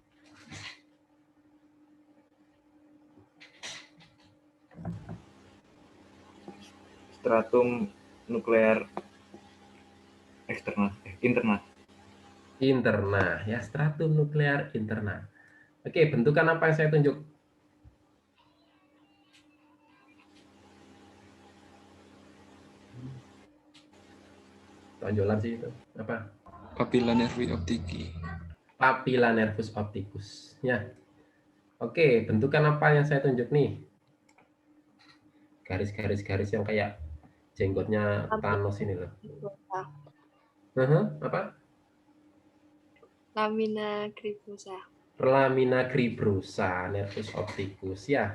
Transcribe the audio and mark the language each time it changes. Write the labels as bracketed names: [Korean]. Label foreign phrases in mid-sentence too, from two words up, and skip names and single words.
[Latin] Stratum nuklear interna. Interna, ya, stratum nuklear interna. [Indonesian] Oke, bentukan apa yang saya tunjuk? Tonjolan sih itu. Apa? [Latin] Papilla nervi optici. Papilla nervus opticus. [Indonesian] Ya. Oke, bentukan apa yang saya tunjuk nih? Garis-garis yang kayak jenggotnya Thanos ini loh. Apa? [Latin] Lamina cribosa. Lamina cribrosa nervus opticus ya.